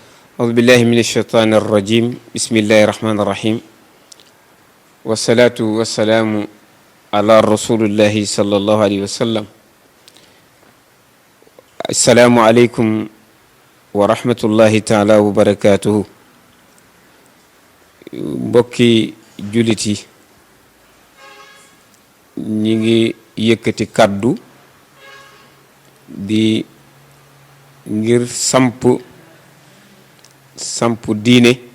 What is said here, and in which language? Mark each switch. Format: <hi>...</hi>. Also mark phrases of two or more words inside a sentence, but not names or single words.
<ar>أعوذ بالله من الشيطان الرجيم بسم الله الرحمن الرحيم والصلاة والسلام على رسول الله صلى الله عليه وسلم السلام عليكم ورحمة الله تعالى وبركاته</ar> <wo>mbokki jullit yi ñi ngi yëkkati kàddu di ngir samp diine</wo>